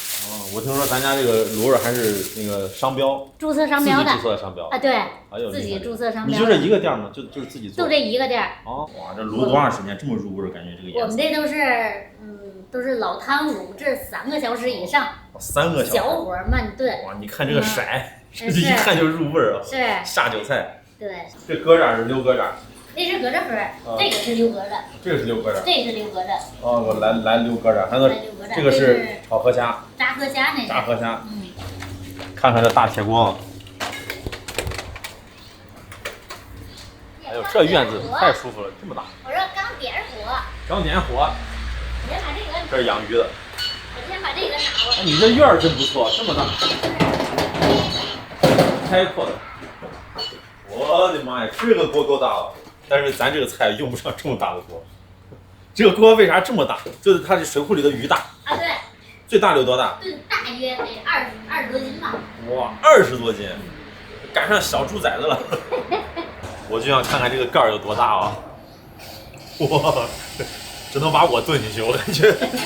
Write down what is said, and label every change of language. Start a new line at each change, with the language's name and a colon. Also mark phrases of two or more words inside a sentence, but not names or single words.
Chinese: 哦，我聽說咱家這個滷味還是那個商標，註冊商標的，自己註冊的商標啊，對，哎呦，自己註冊商標。你就這一個店嗎？就是自己做？就這一個店。哦，哇，這滷多長時間？這麼入味兒，感覺這個顏色。我們這都是老湯滷制3個小時以上。 3個小時。小火慢燉。哇，你看這個色，這一看就入味兒啊。是。下酒菜。對。這疙瘩是溜疙瘩。那是疙瘩粉，這個是溜疙瘩。這個是溜疙瘩。這是溜疙瘩。哦，我來溜疙瘩，還有這個是炒河蝦。炸河蝦那是。炸河蝦。嗯。看看這大鐵鍋。哎呦，這院子太舒服了，這麼大。我說剛點火。剛點火。你先把這個。這是養魚的。我先把這個拿過來。你這院兒真不錯，這麼大。開闊的。我的媽呀，這個鍋夠大了。但是咱這個菜用不上這麼大的鍋，這個鍋為啥這麼大？就是它這水庫裡的魚大。啊，對。最大的有多大？最大约得二十多斤吧。哇，20多斤，赶上小猪崽子了。我就想看看这个盖儿有多大啊！哇，这能把我炖进去，我感觉。